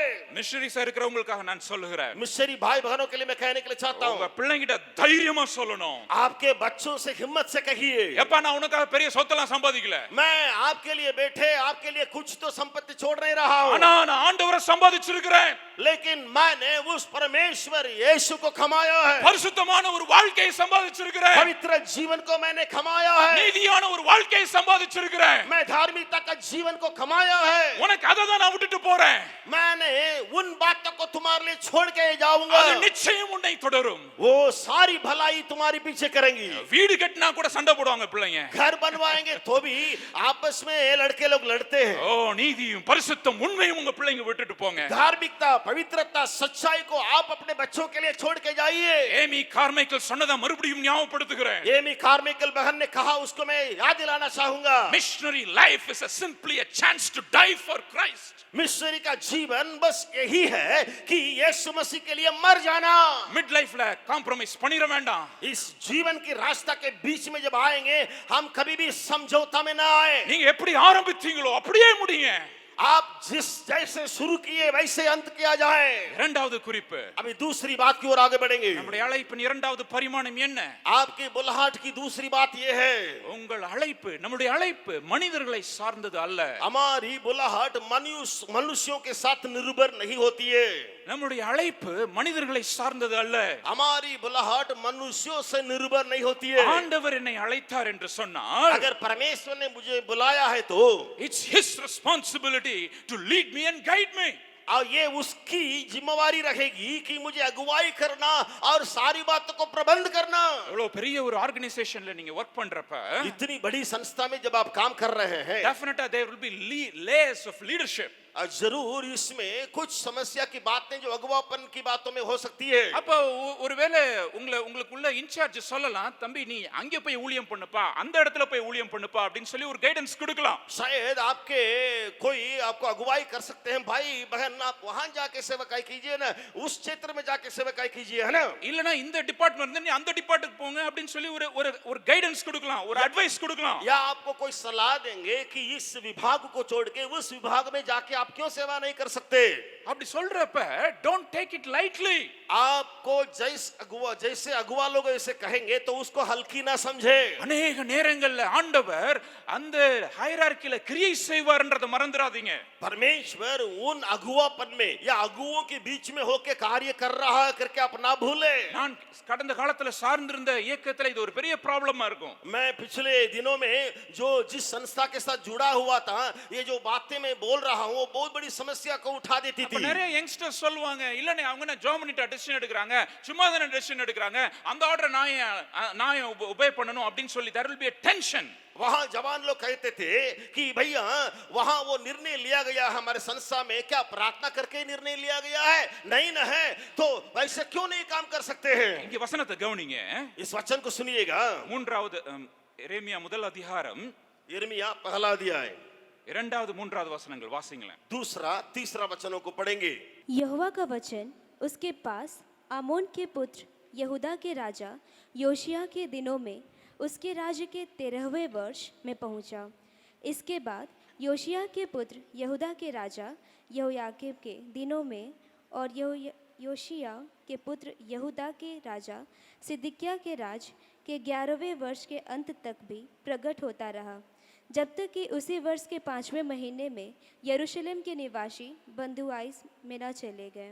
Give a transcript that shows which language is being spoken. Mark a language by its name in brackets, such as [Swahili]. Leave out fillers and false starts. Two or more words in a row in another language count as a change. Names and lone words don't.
[Tamil] மிஷனரிஸா இருக்கிறவங்களுக்காக நான் சொல்லுகிறேன். [Hindi] मिशनरी भाई बहनों के लिए मैं कहने के लिए चाहता हूं, [Tamil] உங்க பிள்ளைங்கிட்ட தைரியமா சொல்லணும். [Hindi] आपके बच्चों से हिम्मत से कहिए, [Tamil] எப்பா நான் உனக்காக பெரிய சொத்தெல்லாம் சம்பாதிக்கல, [Hindi] मैं आपके लिए बैठे आपके लिए कुछ तो संपत्ति छोड़ नहीं रहा हूं, [Tamil] ஆனா நான் ஆண்டவரை சம்பாதிச்சிருக்கிறேன். [Hindi] लेकिन मैंने उस परमेश्वर यीशु को कमाया है। [Tamil] பரிசுத்தமான ஒரு வாழ்க்கையை சம்பாதிச்சிருக்கிறேன். [Hindi] पवित्र जीवन को मैंने कमाया है। [Tamil] நீதியான ஒரு வாழ்க்கையை சம்பாதிச்சிருக்கிறேன். [Hindi] मैं धार्मिकता का जीवन को कमाया है। [Tamil] உனக்கு அதை தான் நான் விட்டுட்டு போறேன். [Hindi] मैंने उन बातों को तुम्हारे लिए छोड़ के जाऊंगा। [Tamil] அது நிச்சயம் உன்னை தொடரும். [Hindi] वो सारी भलाई तुम्हारी पीछे करेंगी। [Tamil] வீடு கட்டினா கூட சண்டை போடுவாங்க பிள்ளைங்க. [Hindi] घर बनवाएंगे तो भी आपस में लड़के लोग लड़ते हैं। [Tamil] ஓ நீதியும் பரிசுத்தம் உண்மையும் உங்க பிள்ளைங்க விட்டுட்டு போங்க. [Hindi] धार्मिकता पवित्रता सच्चाई को आप अपने बच्चों के लिए छोड़ के जाइए। [Tamil] ஏமி கார்மைக்கல் சொன்னதை மறுபடியும் ஞாபகப்படுத்துகிறேன். [Hindi] एमी कार्मिकल बहन ने कहा उसको मैं याद दिलाना चाहूंगा। [English] Missionary life is simply a chance to die for Christ. [Hindi] मिशनरी का जीवन बस यही है कि यीशु मसीह के लिए मर जाना। [English] mid life [Tamil] காம்ப்ரமைஸ் பண்ணிர வேண்டாம். [Hindi] इस जीवन की रास्ता के बीच में जब आएंगे हम कभी भी समझौता में ना आए। [Tamil] நீங்க எப்படி ஆரம்பிச்சீங்களோ அப்படியே முடிங்க. [Hindi] आप जिस जैसे शुरू किए वैसे अंत किया जाए। [Tamil] இரண்டாவது குறிப்பு, [Hindi] अभी दूसरी बात की ओर आगे बढ़ेंगे। [Tamil] நம்முடைய அழைப்பின் இரண்டாவது பரிமாணம் என்ன? [Hindi] आपकी बुलाहट की दूसरी बात यह है, [Tamil] உங்கள் அழைப்பு, நம்முடைய அழைப்பு மனிதர்களை சார்ந்தது அல்ல. [Hindi] हमारी बुलाहट मनुष्यों के साथ निर्भर नहीं होती है। [Tamil] நம்முடைய அழைப்பு மனிதர்களை சார்ந்தது அல்ல. [Hindi] हमारी बुलाहट मनुष्यों से निर्भर नहीं होती है। [Tamil] ஆண்டவர் என்னை அழைத்தார் என்று சொன்னால், [Hindi] अगर परमेश्वर ने मुझे बुलाया है तो [English] it's his responsibility to lead me and guide me. [Hindi] और ये उसकी जिम्मेवारी रहेगी कि मुझे अगुवाई करना और सारी बातों को प्रबंध करना। [Tamil] எவ்வளவு பெரிய ஒரு ஆர்கனைசேஷன்ல நீங்க வர்க் பண்றப்ப, [Hindi] इतनी बड़ी संस्था में जब आप काम कर रहे हैं, [English] definitely there will be layers of leadership. [Hindi] जरूर इसमें कुछ समस्या की बातें जो अगुवापन की बातों में हो सकती है। [Tamil] அப்ப ஒருவேளை உங்களுக்குள்ள இன்சார்ஜ் சொல்லலாம், தம்பி நீ அங்க போய் ஊழியம் பண்ணுப்பா, அந்த இடத்துல போய் ஊழியம் பண்ணுப்பா அப்படின்னு சொல்லி ஒரு கைடன்ஸ் கொடுக்கலாம். [Hindi] शायद आपके कोई आपको अगुवाई कर सकते हैं, भाई बहन आप वहां जाके सेवकाई कीजिए ना, उस क्षेत्र में जाके सेवकाई कीजिए, है ना। [Tamil] இல்லனா இந்த டிபார்ட்மென்ட் இருந்து நீ அந்த டிபார்ட்மென்ட் போங்க அப்படின்னு சொல்லி ஒரு கைடன்ஸ் கொடுக்கலாம், ஒரு அட்வைஸ் கொடுக்கலாம். [Hindi] या आपको कोई सलाह देंगे कि इस विभाग को छोड़ के उस विभाग में जाके आप क्यों सेवा नहीं कर सकते। [Tamil] அப்படி சொல்றப்ப [English] don't take it lightly. [Hindi] आपको जैसे अगुआ लोग ऐसे कहेंगे तो उसको हल्की ना समझे। [Tamil] அநேக நேரங்கள்ல ஆண்டவர் அந்த ஹைரார்க்கில கிரியை செய்வார்ன்றத மறந்துடாதீங்க. [Hindi] परमेश्वर उन अगुवापन में या अगुओं के बीच में होके कार्य कर रहा है करके आप ना भूले। [Tamil] நான் கடந்த காலத்துல சார்ந்திருந்த இயக்கத்துல இது ஒரு பெரிய ப்ராப்ளமா இருக்கும். [Hindi] मैं पिछले दिनों में जो जिस संस्था के साथ जुड़ा हुआ था, ये जो बातें मैं बोल रहा हूँ वो बहुत बड़ी समस्या को उठा देती [Tamil] அப்ப [Hindi] थी। [Tamil] நிறைய யங்ஸ்டர்ஸ் சொல்லுவாங்க, இல்லனே அவங்க என்ன ஜெர்மனிட்ட டிசிஷன் எடுக்கறாங்க, சும்மா தான டிசிஷன் எடுக்கறாங்க, அந்த ஆர்டர் நான் ஒபே பண்ணனும் அப்படினு சொல்லி [English] there will be a tension. [Hindi] वहां जवान लोग कहते थे कि भैया वहां वो निर्णय लिया गया हमारे संस्था में, क्या प्रार्थना करके निर्णय लिया गया है? नहीं ना है तो वैसे क्यों नहीं काम कर सकते हैं? [Tamil] இங்க வசனத்தை கவனிங்க. [Hindi] इस वचन को सुनिएगा। [Tamil] மூன்றாவது எரேமியா முதல் அதிகாரம் [Hindi] यिर्मयाह पहला अध्याय [Tamil] இரண்டாவது மூன்றாவது வசனங்கள் வாசிங்களேன். [Hindi] दूसरा तीसरा वचनों को पढ़ेंगे। यहोवा का वचन उसके पास आमोन के पुत्र यहूदा के राजा योशिय्याह के दिनों में उसके राज्य के 13वें वर्ष में पहुंचा। इसके बाद योशिय्याह के पुत्र यहूदा के राजा यहोयाकीम के दिनों में और योशिय्याह के पुत्र यहूदा के राजा सिदकिय्याह के राज के 11वें वर्ष के अंत तक भी प्रकट होता रहा, जब तक कि उसी वर्ष के 5वें महीने में यरूशलेम के निवासी बंधुआई में न चले गए।